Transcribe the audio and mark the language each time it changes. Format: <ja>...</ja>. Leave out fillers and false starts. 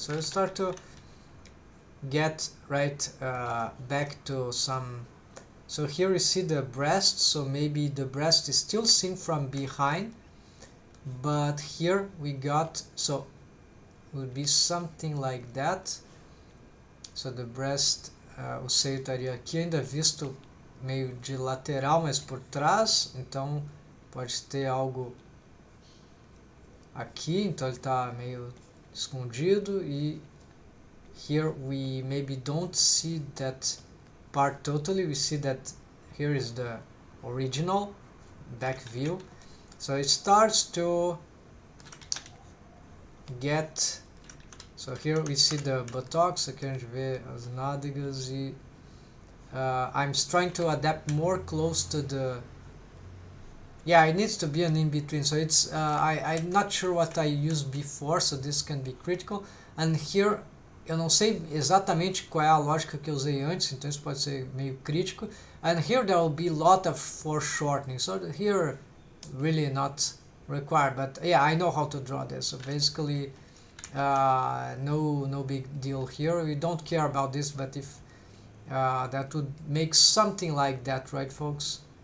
<en>So let's start to get right back to some. So here you see the breast, so maybe the breast is still seen from behind, but here we got, so it would be something like that. So the breast,</en> <pt>o seio estaria aqui, ainda visto meio de lateral, mas por trás, então pode ter algo aqui, então ele está meio escondido, e</pt> <en>here we maybe don't see that part totally. We see that here is the original back view, so it starts to get, so here we see the buttocks,</en> <pt>aqui a gente vê as nádegas,</pt> <en>e I'm trying to adapt more close to the, yeah, it needs to be an in-between, so it's I'm not sure what I used before, so this can be critical. And here</en> <pt>eu não sei exatamente qual é a lógica que eu usei antes, então isso pode ser meio crítico.</pt> <en>And here there will be a lot of foreshortening, so here really not required, but yeah, I know how to draw this, so basically no big deal here. We don't care about this, but if that would make something like that, right folks?</en>